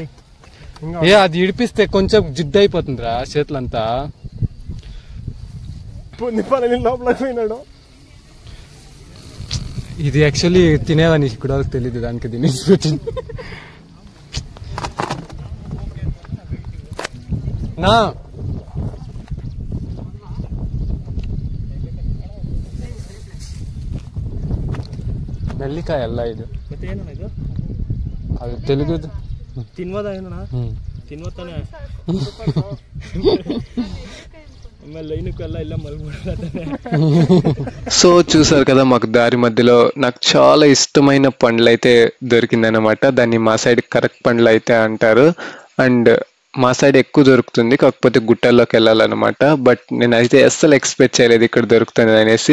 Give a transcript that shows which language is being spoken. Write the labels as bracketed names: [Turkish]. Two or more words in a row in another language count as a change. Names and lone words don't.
[Telugu] అది ఇడిపిస్తే కొంచెం జిడ్డు అయిపోతుందిరా చేతులంతా. లోపలికి పోయినాడు. ఇది యాక్చువల్లీ తినేదని కూడా తెలీదు, దానికి తినేసి వచ్చింది. [Kannada] నా ನೆಲ್ಲಿಕಾಯಿ ಅಲ್ಲ ಇದು. ಮತ್ತೆ ಏನಣ್ಣ ಇದು? ಅದು ತೆಲುಗುದು. ತಿನ್ಬೋದಾ ಏನಣ್ಣ? ತಿನ್ಬೋತಾನೆ. ಆಮೇಲೆ ಲೈನಕ್ಕೂ ಎಲ್ಲ ಇಲ್ಲ ಮಲ್ಬಿಡತಾನೆ. [Telugu] సో చూసారు కదా, మాకు దారి మధ్యలో నాకు చాలా ఇష్టమైన పండ్లు అయితే దొరికిందనమాట. దాన్ని మా సైడ్ కరెక్ట్ పండ్లు అయితే అంటారు. అండ్ మా సైడ్ ఎక్కువ దొరుకుతుంది, కాకపోతే గుట్టల్లోకి వెళ్ళాలన్నమాట. బట్ నేనైతే అస్సలు ఎక్స్పెక్ట్ చేయలేదు ఇక్కడ దొరుకుతుంది అనేసి.